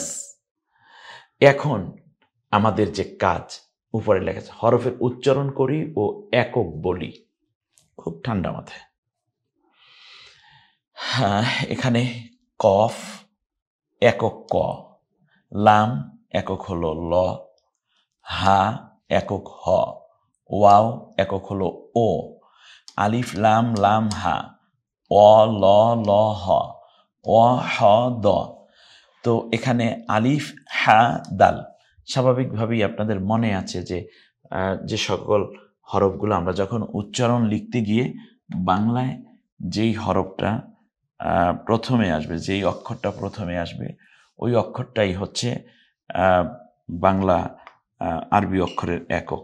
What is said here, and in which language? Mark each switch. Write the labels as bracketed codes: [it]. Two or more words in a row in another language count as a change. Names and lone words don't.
[bn] এখন আমাদের যে কাজ, উপরে লেখা আছে হরফের উচ্চারণ করি ও একক বলি, খুব ঠান্ডা মাথায়। হ্যাঁ, এখানে কফ একক ক, লাম একক হলো ল, হা একক হ, ওয়াও একক হলো ও, আলিফ লাম লাম হা, অ ল ল হ, অ হ দ। তো এখানে আলিফ হা দাল, স্বাভাবিকভাবেই আপনাদের মনে আছে যে সকল হরফগুলো আমরা যখন উচ্চারণ লিখতে গিয়ে বাংলায় যেই হরফটা প্রথমে আসবে, যেই অক্ষরটা প্রথমে আসবে, ওই অক্ষরটাই হচ্ছে বাংলা আরবি অক্ষরের একক।